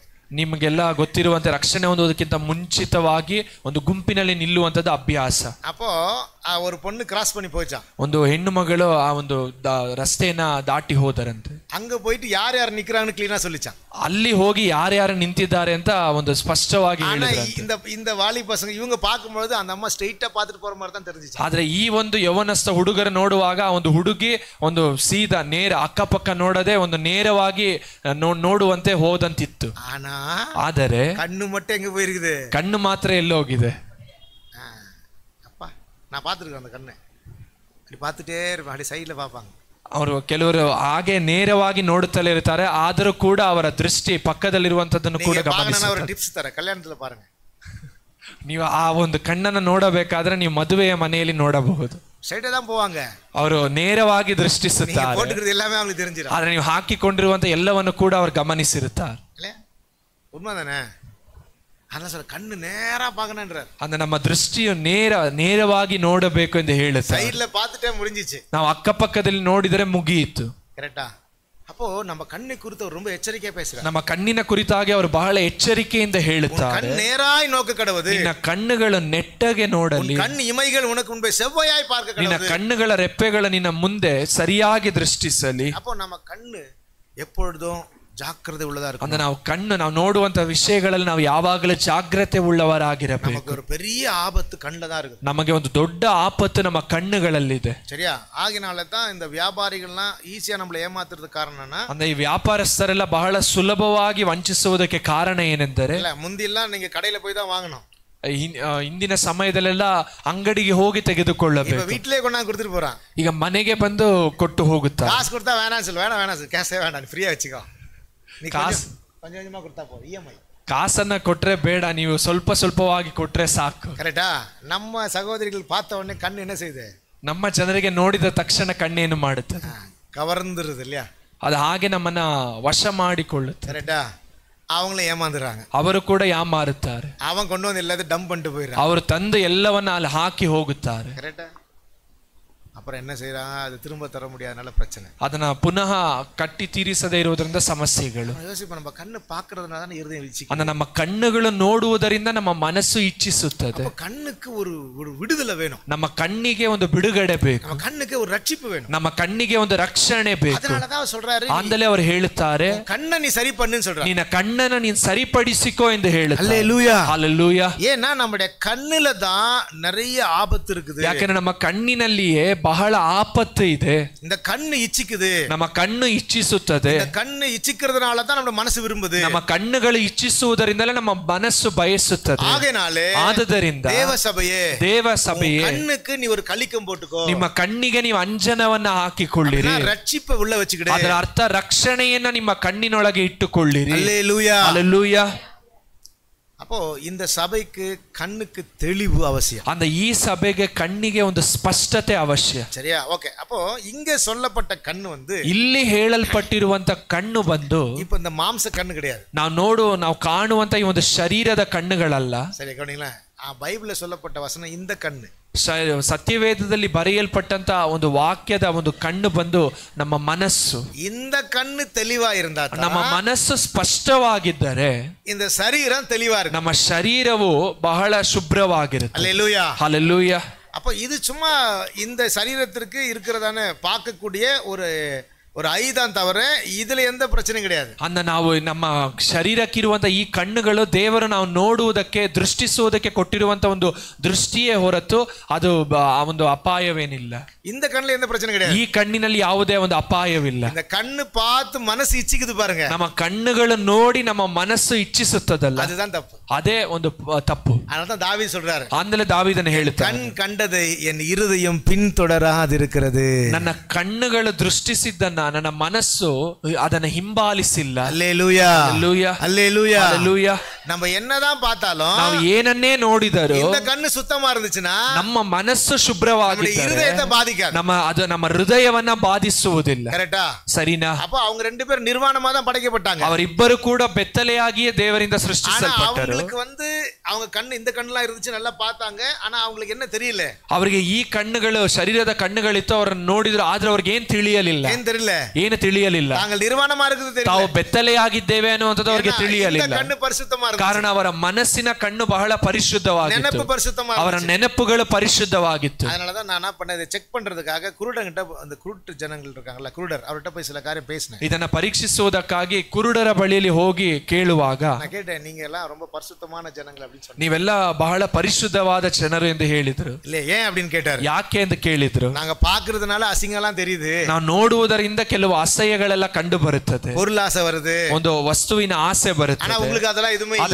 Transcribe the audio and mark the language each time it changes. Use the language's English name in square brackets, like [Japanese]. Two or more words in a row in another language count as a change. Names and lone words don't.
[Kannada] ನಿಮಗೆಲ್ಲ ಗೊತ್ತಿರುವಂತೆ ರಕ್ಷಣೆ ಹೊಂದುವುದಕ್ಕಿಂತ ಮುಂಚಿತವಾಗಿ ಒಂದು ಗುಂಪಿನಲ್ಲಿ ನಿಲ್ಲುವಂತದ್ದು ಅಭ್ಯಾಸ. [Tamil] அப்போ ஒரு பொண்ணு கிராஸ் பண்ணி போச்சான். [Kannada] ಒಂದು ಹೆಣ್ಣು ಮಗಳು ಆ ಒಂದು ರಸ್ತೆಯನ್ನ ದಾಟಿ ಹೋದರಂತೆ. [Tamil] அங்க போயிட்டு யார் யார் நிக்கிறாங்கன்னு ಕ್ಲೀನಾ சொல்லிச்சான். [Kannada] ಅಲ್ಲಿ ಹೋಗಿ ಯಾರ್ಯಾರು ನಿಂತಿದ್ದಾರೆ ಅಂತ ಒಂದು ಸ್ಪಷ್ಟವಾಗಿ ಹೇಳಿದ್ರಂತೆ. [Tamil] இந்த வாலி பசங்க இவங்க பார்க்கும்போது அந்த அம்மா ಸ್ಟ್ರೈಟಾ பார்த்துட்டு போற மாதிரி தான் தெரிஞ்சிச்சு. [Kannada] ಆದ್ರೆ ಈ ಒಂದು ಯೌವನಸ್ಥ ಹುಡುಗರು ನೋಡುವಾಗ ಒಂದು ಹುಡುಗಿ ಒಂದು ಸೀದಾ ನೇರ ಅಕ್ಕಪಕ್ಕ ನೋಡದೆ ಒಂದು ನೇರವಾಗಿ ನೋಡುವಂತೆ ಹೋದಂತಿತ್ತು. ಆದರೆ [Tamil] ಕಣ್ಣು ಮಟ್ಟ ಹೆಂಗೆ போயிருக்குது? [Kannada] ಕಣ್ಣು ಮಾತ್ರ ಎಲ್ಲೋಗಿದೆ? [Tamil] அப்பா நான் பார்த்துருக்கேன் அந்த கண்ணை, அப்படி பார்த்துட்டே இருப்பேன், அப்படி சைಡ್ல பார்ப்பாங்க. [Kannada] ಅವರು ಕೆಲವರು ಹಾಗೆ ನೇರವಾಗಿ ನೋಡುತ್ತಲೇ ಇರ್ತಾರೆ, ಆದರೂ ಕೂಡ ಅವರ ದೃಷ್ಟಿ ಪಕ್ಕದಲ್ಲಿರುವಂತದ್ದನ್ನು ಕೂಡ ಗಮನಿಸುತ್ತಾರೆ. [Tamil] ಟಿಪ್ಸ್ ತರ ಕಲ್ಯಾಣದಲ್ಲಿ பாருங்க, [Kannada] ನೀವು ಆ ಒಂದು ಕಣ್ಣನ್ನು ನೋಡಬೇಕಾದ್ರೆ ನೀವು ಮದುವೆಯ ಮನೆಯಲ್ಲಿ ನೋಡಬಹುದು. [Tamil] ಸ್ಟ್ರೈಟಾ தான் போவாங்க, [Kannada] ಅವರು ನೇರವಾಗಿ ದೃಷ್ಟಿಸುತ್ತಾರೆ. [Tamil] போட்டுக்கிறது எல்லாமே அவங்களுக்கு தெரிஞ்சிரும். [Kannada] ಆದ್ರೆ ನೀವು ಹಾಕಿಕೊಂಡಿರುವಂತ ಎಲ್ಲವನ್ನು ಕೂಡ ಅವರು ಗಮನಿಸಿರುತ್ತಾರೆ. [Tamil] உண்மைதானே? ಅಲ್ಲ ಸರ್, ಕಣ್ಣು ನೇರ பார்க்கணும்ன்றார். [Kannada] ಅಂದ್ರೆ ನಮ್ಮ ದೃಷ್ಟಿಯು ನೇರವಾಗಿ ನೋಡಬೇಕು ಎಂದು ಹೇಳುತ್ತಾರೆ. [Tamil] ಸೈಡ್ல பார்த்துட்டே முடிஞ்சிச்சு, [Kannada] ನಾವು ಅಕ್ಕಪಕ್ಕದಲ್ಲಿ ನೋಡಿದರೆ ಮುಗಿಯಿತು. ಕರೆಕ್ಟಾ? [Tamil] அப்போ நம்ம கண்ணை குறித்து ரொம்ப எச்சரிக்கையா பேசுறார். [Kannada] ನಮ್ಮ ಕಣ್ಣಿನ ಕುರಿತಾಗಿ ಅವರು ಬಹಳ ಎಚ್ಚರಿಕೆಯಿಂದ ಹೇಳುತ್ತಾರೆ. [Tamil] கண் நேராய் நோக்க கடவுது, [Kannada] ನಿನ್ನ ಕಣ್ಣುಗಳು ನೆಟ್ಟಗೆ ನೋಡಲಿ, [Tamil] கண் இமைகள் உனக்கு முன்பே செவ்வையாய் பார்க்க கடவுது, [Kannada] ನಿನ್ನ ಕಣ್ಣುಗಳ ರೆಪ್ಪೆಗಳು ನಿನ್ನ ಮುಂದೆ ಸರಿಯಾಗಿ ದೃಷ್ಟಿಸಲಿ. [Tamil] அப்போ நம்ம கண்ணு எப்பொழுதும் [Kannada] ಜಾಗ್ರತೆ ಉಳ್ಳದಾ ಇರಬೇಕು. ಅಂದ್ರೆ ನಾವು ನೋಡುವಂತ ವಿಷಯಗಳಲ್ಲಿ ನಾವು ಯಾವಾಗಲೂ ಜಾಗ್ರತೆ ಉಳ್ಳವರಾಗಿರಬೇಕು. [Tamil] நமக்கு ஒரு பெரிய ஆபத்து கண்ணுல தான் இருக்கு. [Kannada] ನಮಗೆ ಒಂದು ದೊಡ್ಡ ಆಪತ್ತು ನಮ್ಮ ಕಣ್ಣುಗಳಲ್ಲಿದೆ. [Tamil] சரியா? ಆಗಿனால தான் இந்த வியாபாரிகள்லாம் ஈஸியா நம்மள ஏமாத்துறதுக்கு ಕಾರಣனா, [Kannada] ಅಂದ್ರೆ ಈ ವ್ಯಾಪಾರಸ್ಥರೆಲ್ಲ ಬಹಳ ಸುಲಭವಾಗಿ ವಂಚಿಸುವುದಕ್ಕೆ ಕಾರಣ ಏನೆಂದರೆ, [Tamil] இல்ல முந்திலாம் நீங்க கடையில போய் தான் வாங்கணும். [Kannada] ಇಂದಿನ ಸಮಯದಲ್ಲೆಲ್ಲ ಅಂಗಡಿಗೆ ಹೋಗಿ ತೆಗೆದುಕೊಳ್ಳಬೇಕು. [Tamil] வீட்டிலே கொண்டாந்து கொடுத்துட்டு போறான். ಈಗ ಮನೆಗೆ ಬಂದು ಕೊಟ್ಟು ಹೋಗುತ್ತಾರೆ. காசு கொடுத்தா வேணாம் சொல்லு, வேணாம் கேஷே வேண்டாம், நீ ஃப்ரீயா வச்சுக்கோ, நீ காசு கொஞ்சம் கொஞ்சமா கொடுத்தா போ, இஎம்ஐ. [Kannada] ಕಾಸನ್ನ ಕೊಟ್ರೆ ಬೇಡ, ನೀವು ಸ್ವಲ್ಪ ಸ್ವಲ್ಪವಾಗಿ ಕೊಟ್ರೆ ಸಾಕು. [Tamil] ಕರೆಕ್ಟಾ? நம்ம சகோதரிகள் பார்த்த உடனே கண்ணு என்ன செய்யுது? [Kannada] ನಮ್ಮ ಜನರಿಗೆ ನೋಡಿದ ತಕ್ಷಣ ಕಣ್ಣೇನು ಮಾಡುತ್ತದೆ? [Tamil] கவர்ந்துருது இல்லையா? [Kannada] ಅದು ಹಾಗೆ ನಮ್ಮನ್ನ ವಶ ಮಾಡಿಕೊಳ್ಳುತ್ತೆ. [Tamil] கரெக்டா? அவங்களும் ஏமாந்துறாங்க, [Kannada] ಅವರು ಕೂಡ ಯಾಮಾರುತ್ತಾರೆ. [Tamil] அவன் கொண்டு வந்து எல்லாத்தையும் டம்ப் பண்ணிட்டு போயிடுறான், [Kannada] ಅವರು ತಂದು ಎಲ್ಲವನ್ನ ಅಲ್ಲಿ ಹಾಕಿ ಹೋಗುತ್ತಾರೆ. [Tamil] கரெக்டா? அப்புறம் என்ன செய்யறாங்க? அது திரும்ப தர முடியாதனால பிரச்சனை. [Kannada] ಅದನ್ನ ಪುನಃ ಕಟ್ಟಿ ತೀರಿಸದೇ ಇರುವುದರಿಂದ ಸಮಸ್ಯೆಗಳು. [Tamil] யோசிப்ப, நம்ம கண்ணு பார்க்கிறதுனால தான் இருதயம் இச்சிக்குது. [Kannada] ಅಂದ್ರೆ ನಮ್ಮ ಕಣ್ಣುಗಳು ನೋಡುವುದರಿಂದ ನಮ್ಮ ಮನಸ್ಸು ಇಚ್ಛಿಸುತ್ತದೆ. [Tamil] கண்ணுக்கு ஒரு விடுதலை வேணும், [Kannada] ನಮ್ಮ ಕಣ್ಣಿಗೆ ಒಂದು ಬಿಡುಗಡೆ ಬೇಕು, [Tamil] நம்ம கண்ணுக்கு ஒரு ரட்சிப்பு வேணும், [Kannada] ನಮ್ಮ ಕಣ್ಣಿಗೆ ಒಂದು ರಕ್ಷಣೆ ಬೇಕು. [Tamil] அதனாலதான் சொல்றாரு, [Kannada] ಆಂದಲೇ ಅವರು ಹೇಳುತ್ತಾರೆ, [Tamil] கண்ணை நீ சரி பண்ணுன்னு சொல்றாரு, [Kannada] ನಿನ್ನ ಕಣ್ಣನ್ನ ನೀನು ಸರಿಪಡಿಸಿಕೋ ಎಂದು ಹೇಳುತ್ತಾರೆ. [Tamil] அல்லேலூயா, [Kannada] ಹಲ್ಲೆಲೂಯಾ. [Tamil] ஏன்னா நம்முடைய கண்ணுல தான் நிறைய ஆபத்து இருக்குது. [Kannada] ಯಾಕಂದ್ರೆ ನಮ್ಮ ಕಣ್ಣಿನಲ್ಲಿಯೇ ಬಹಳ ಆಪತ್ತು ಇದೆ. [Tamil] இந்த ಕಣ್ಣು ಇಚ್ಛಿக்குது, [Kannada] ನಮ್ಮ ಕಣ್ಣು ಇಚ್ಛಿಸುತ್ತದೆ. [Tamil] இந்த கண்ணு இச்சிக்கிறதுனால தான் நம்ம மனசு விரும்புது. [Kannada] ನಮ್ಮ ಕಣ್ಣುಗಳು ಇಚ್ಛಿಸುವುದರಿಂದಲೇ ನಮ್ಮ ಮನಸ್ಸು ಬಯಸುತ್ತದೆ. ಆದದರಿಂದ ದೇವ ಸಭೆಯೇ [Tamil] ಕಣ್ಣುக்கு நீ ஒரு கலிக்கம் போட்டுக்கோ, [Kannada] ನಿಮ್ಮ ಕಣ್ಣಿಗೆ ನೀವು ಅಂಜನವನ್ನ ಹಾಕಿಕೊಳ್ಳಿರಿ, [Tamil] ರಕ್ಷಿಪ ಉள்ள ವಚ್ಚಿಕಡೆ, [Kannada] ಅದರ ಅರ್ಥ ರಕ್ಷಣೆಯನ್ನ ನಿಮ್ಮ ಕಣ್ಣಿನೊಳಗೆ ಇಟ್ಟುಕೊಳ್ಳಿರಿ. [Tamil] அல்லேலூயா, அல்லேலூயா. அப்போ இந்த சபைக்கு கண்ணுக்கு தெளிவு அவசியம். [Kannada] அந்த ಈ ಸಭೆಗೆ ಕಣ್ಣಿಗೆ ಒಂದು ಸ್ಪಷ್ಟತೆ ಅವಶ್ಯ. [Tamil] சரியா? ಓಕೆ. அப்போ இங்க சொல்லப்பட்ட கண்ணு வந்து, [Kannada] ಇಲ್ಲಿ ಹೇಳಲ್ಪಟ್ಟಿರುವಂತ ಕಣ್ಣು ಬಂದು, [Tamil] இப்போ இந்த மாம்ச கண்ணு கிடையாது, [Kannada] ನಾವು ಕಾಣುವಂತ ಈ ಒಂದು ಶರೀರದ ಕಣ್ಣುಗಳಲ್ಲ. [Tamil] ಸರಿ ಗಮನಿங்களா? ಬೈಬಲ್ சொல்லப்பட்ட ವಚನ இந்த ಕಣ್ಣು, [Kannada] ಸತ್ಯವೇದದಲ್ಲಿ ಬರೆಯಲ್ಪಟ್ಟಂತ ಒಂದು ವಾಕ್ಯದ ಒಂದು ಕಣ್ಣು ಬಂದು ನಮ್ಮ ಮನಸ್ಸು. [Tamil] இந்த கண்ணு தெளிவா இருந்தா, [Kannada] ನಮ್ಮ ಮನಸ್ಸು ಸ್ಪಷ್ಟವಾಗಿದ್ದರೆ [Tamil] இந்த சரீரம் தெளிவா இருக்கு, [Kannada] ನಮ್ಮ ಶರೀರವು ಬಹಳ ಶುಭ್ರವಾಗಿರುತ್ತೆ. [Tamil] அல்லேலூயா, ஹல்லேலூயா. அப்ப இது சும்மா இந்த சரீரத்திற்கு இருக்கிறதான பார்க்கக்கூடிய ஒரு ஐதான் தவிர இதுல எந்த பிரச்சனையும் கிடையாது. [Kannada] ಅಂದ ನಾವು ನಮ್ಮ ಶರೀರಕ್ಕಿರುವಂತ ಈ ಕಣ್ಣುಗಳು ದೇವರು ನಾವು ನೋಡುವುದಕ್ಕೆ ದೃಷ್ಟಿಸುವುದಕ್ಕೆ ಕೊಟ್ಟಿರುವಂತ ಒಂದು ದೃಷ್ಟಿಯೇ ಹೊರತು ಅದು ಒಂದು ಅಪಾಯವೇನಿಲ್ಲ. [Tamil] இந்த கண்ணுல எந்த பிரச்சனை கிடையாது, [Kannada] ಈ ಕಣ್ಣಿನಲ್ಲಿ ಯಾವುದೇ ಒಂದು ಅಪಾಯವಿಲ್ಲ. [Tamil] இந்த கண்ணு பார்த்து மனசு இச்சிக்குது பாருங்க, [Kannada] ನಮ್ಮ ಕಣ್ಣುಗಳು ನೋಡಿ ನಮ್ಮ ಮನಸ್ಸು ಇಚ್ಛಿಸುತ್ತದಲ್ಲ, [Tamil] அதுதான் தப்பு, [Kannada] ಅದೇ ಒಂದು ತಪ್ಪು. [Tamil] அதனால தாவீது சொல்றாரு, [Kannada] ಆಂದಲೇ ದಾವೀದನು ಹೇಳುತ್ತಾನೆ, [Tamil] கண் கண்டதை என் இருதயம் பின்தொடராதிருக்கிறது. [Kannada] ನನ್ನ ಕಣ್ಣುಗಳು ದೃಷ್ಟಿಸಿದ್ದನ್ನ ನನ್ನ ಮನಸ್ಸು ಅದನ್ನ ಹಿಂಬಾಲಿಸಿಲ್ಲ. [Tamil] அல்லேலூயா, அல்லேலூயா, அல்லேலூயா, அல்லேலூயா. நம்ம என்னதான் பார்த்தாலும், [Kannada] ನಾವು ಏನನ್ನೇ ನೋಡಿದರೂ [Tamil] இந்த கண்ணு சுத்தமா இருந்துச்சுன்னா [Kannada] ನಮ್ಮ ಮನಸ್ಸು ಶುಭ್ರವಾಗಿದ್ದರೆ [Tamil] இருதயத்தை பாதிக்காது, [Kannada] ನಮ್ಮ ಹೃದಯವನ್ನ ಬಾಧಿಸುವುದಿಲ್ಲ. [Tamil] கரெக்டா? [Kannada] ಸರಿನಾ? [Tamil] அப்ப அவங்க ரெண்டு பேரும் நிர்வாணமா தான் படைக்கப்பட்டாங்க, [Kannada] ಅವರಿಬ್ಬರು ಕೂಡ ಬೆತ್ತಲೆಯಾಗಿಯೇ ದೇವರಿಂದ ಸೃಷ್ಟಿಸಲ್ಪಟ್ಟರು. [Tamil] அவங்களுக்கு வந்து அவங்க ಕಣ್ಣು இந்த கண்ணெல்லாம் இருந்துச்சு நல்லா பார்த்தாங்க, ஆனா அவங்களுக்கு என்ன தெரியல, [Kannada] ಅವರಿಗೆ ಈ ಕಣ್ಣುಗಳು ಶರೀರದ ಕಣ್ಣುಗಳಿತ್ತು, ಅವರನ್ನು ನೋಡಿದ್ರು, ಆದ್ರೆ ಅವ್ರಿಗೆ ಏನ್ ತಿಳಿಯಲಿಲ್ಲ. [Tamil] ಏನ್ தெரியல? [Kannada] ಏನು ತಿಳಿಯಲಿಲ್ಲ. [Tamil] தாங்கள் நிர்வாணமா இருக்குது தெரியல, [Kannada] ತಾವು ಬೆತ್ತಲೆಯಾಗಿದ್ದೇವೆ ಅನ್ನುವಂಥದ್ದು ಅವರಿಗೆ ತಿಳಿಯಲಿಲ್ಲ. [Tamil] கண்ணு பரிசுத்தமா இருக்கு, [Kannada] ಕಾರಣ ಅವರ ಮನಸ್ಸಿನ ಕಣ್ಣು ಬಹಳ ಪರಿಶುದ್ಧವಾಗಿತ್ತು, ನೆನಪು ಪರಿಶುದ್ಧமா, ಅವರ ನೆನಪುಗಳು ಪರಿಶುದ್ಧವಾಗಿತ್ತು. [Tamil] அதனாலதான் நான் என்ன பண்ணேன், செக் பண்றதுக்காக குருடங்கிட்ட, அந்த குருட்டு ஜனங்கள் இருக்காங்கல்ல, குருடர், அவர்கிட்ட போய் சில காரியம் பேசினேன். [Kannada] ಇದನ್ನ ಪರೀಕ್ಷಿಸುವುದಕ್ಕಾಗಿ ಕುರುಡರ ಬಳಿಯಲ್ಲಿ ಹೋಗಿ ಕೇಳುವಾಗ [Tamil] நான் கேட்டேன், நீங்க எல்லாம் ரொம்ப பரிசுத்தமான ஜனங்கள் அப்படின்னு சொன்னீங்க, [Kannada] ನೀವೆಲ್ಲ ಬಹಳ ಪರಿಶುದ್ಧವಾದ ಜನರು ಎಂದು ಹೇಳಿದ್ರು. [Tamil] இல்ல ஏன் அப்படின்னு கேட்டாரு. [Kannada] ಯಾಕೆ ಎಂದು ಕೇಳಿದ್ರು. [Tamil] நாங்க பாக்குறதுனால அசிங்கம்லாம் தெரியுது, [Kannada] ನಾವು ನೋಡುವುದರಿಂದ ಕೆಲವು ಅಸಹ್ಯಗಳೆಲ್ಲ ಕಂಡು ಬರುತ್ತದೆ, [Tamil] பொருளாசை வருது, [Kannada] ಒಂದು ವಸ್ತುವಿನ ಆಸೆ ಬರುತ್ತದೆ, [Tamil] ஆனா உங்களுக்கு அதெல்லாம் எதுவுமே இல்ல,